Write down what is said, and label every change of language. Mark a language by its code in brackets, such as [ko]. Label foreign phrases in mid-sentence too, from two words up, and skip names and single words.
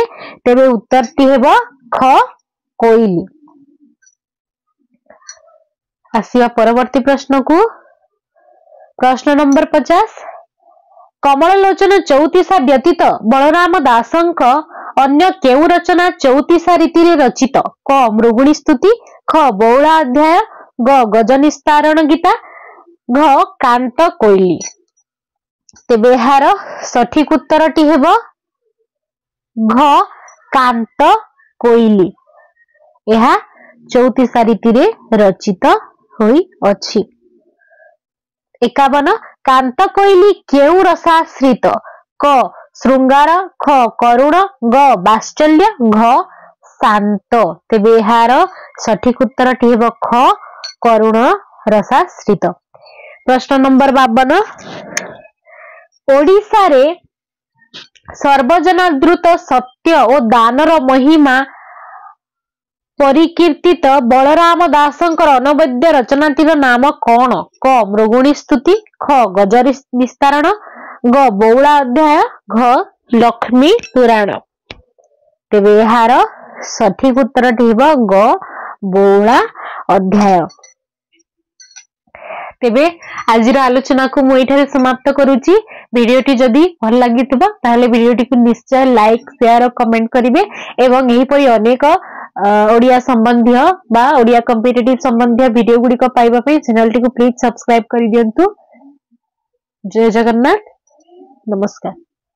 [or] ତେବେ ଉତ୍ତରଟି ହେବ ଖ କୋଇଲି। ଆସିବା ପରବର୍ତ୍ତୀ ପ୍ରଶ୍ନ କୁ ପ୍ରଶ୍ନ ନମ୍ବର 50 କମଳ ଲୋଚନ ଚଉତିଶା ବ୍ୟତୀତ ବଳରାମ ଦାସଙ୍କ ଅନ୍ୟ କେଉଁ ରଚନା ଚଉତିଶା ରୀତି ରେ ରଚିତ? କ ମୃଗୁଣୀ ସ୍ତୁତି, ଖ ବଉଳା ଅଧ୍ୟାୟ, ଗ ଗଜନିସ୍ତାରଣ ଗୀତା, ଘ କାନ୍ତ କୋଇଲି। ତେବେ ଏହାର ସଠିକ ଉତ୍ତରଟି ହେବ ଘ କାନ୍ତ କୋଇଲି। ଏହା ଚଉତିଶା ରୀତି ରେ ରଚିତ ହୋଇ ଅଛି। 51 କାନ୍ତ କୋଇଲି କେଉଁ ରସାଶ୍ରିତ? କ ଶୃଙ୍ଗାର, ଖ କରୁଣ, ଗ ବାତ୍ସଲ୍ୟ, ଘ ଶାନ୍ତ। ତେବେ ଏହାର ସଠିକ ଉତ୍ତରଟି ହେବ ଖ କରୁଣ ରସାଶ୍ରିତ। ପ୍ରଶ୍ନ ନମ୍ବର 52 ଓଡ଼ିଶା ରେ ସର୍ବଜନାଦୃତ ସତ୍ୟ ଓ ଦାନର ମହିମା ପରିକୀର୍ତ୍ତିତ ବଳରାମ ଦାସଙ୍କର ଅନବଦ୍ୟ ରଚନାଟିର ନାମ କଣ? କ ମୃଗୁଣୀ ସ୍ତୁତି, ଖ ଗଜ ନିସ୍ତାରଣ, ଗ ବଉଳା ଅଧ୍ୟାୟ, ଘ ଲକ୍ଷ୍ମୀ ପୁରାଣ। ତେବେ ଏହାର ସଠିକ ଉତ୍ତରଟି ହେବ ଗ ବଉଳା ଅଧ୍ୟାୟ। ତେବେ ଆଜିର ଆଲୋଚନା କୁ ମୁଁ ଏଠାରେ ସମାପ୍ତ କରୁଛି। ଭିଡିଓଟି ଯଦି ଭଲ ଲାଗିଥିବ ତାହାଲେ ଭିଡିଓଟି କୁ ନିଶ୍ଚୟ [en] like share [or] ଓ କମେଣ୍ଟ କରିବେ ଏବଂ ଏହି ପରି ଅନେକ ଓଡ଼ିଆ ସମ୍ବନ୍ଧୀ ବା ଓଡ଼ିଆ କମ୍ପିଟିଟିଭ ସମ୍ବନ୍ଧୀ ଭିଡିଓ ଗୁଡ଼ି କୁ ପାଇବା ପାଇଁ ଚ୍ୟାନେଲ ଟି କୁ [en] please subscribe [or] କରି ଦିଅନ୍ତୁ। ଜୟ ଜଗନ୍ନାଥ, ନମସ୍କାର।